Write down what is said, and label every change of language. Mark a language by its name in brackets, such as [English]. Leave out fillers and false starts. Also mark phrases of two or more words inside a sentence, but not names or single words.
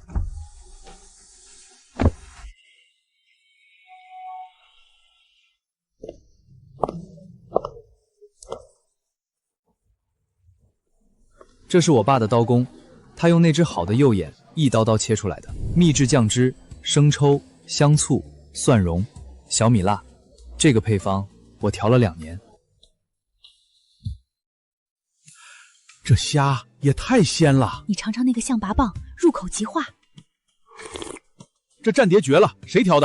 [Chinese] 這是我爸的刀工，他用那只好的右眼一刀刀切出來的。秘製醬汁、生抽、香醋、蒜蓉、小米辣，這個配方我調了2年。這蝦也太鮮了！你嘗嘗那個象拔蚌，入口即化。這蘸碟絕了，誰調的？